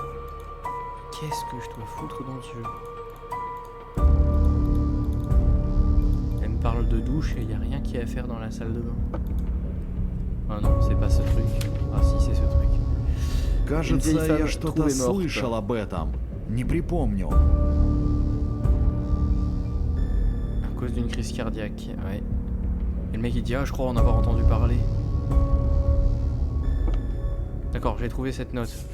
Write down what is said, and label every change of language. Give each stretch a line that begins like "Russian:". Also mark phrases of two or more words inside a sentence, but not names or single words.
French: Qu'est-ce que je dois foutre dans ce jeu? Elle me parle de douche et il n'y a rien qui est à faire dans la salle de bain. Ah non, c'est pas ce truc. Ah si, c'est ce truc.
Russian: Кажется, я что-то слышал об этом. Не припомню.
French: À cause d'une crise cardiaque, ouais. Et le mec il dit ah je crois en avoir entendu parler. D'accord, j'ai trouvé cette note.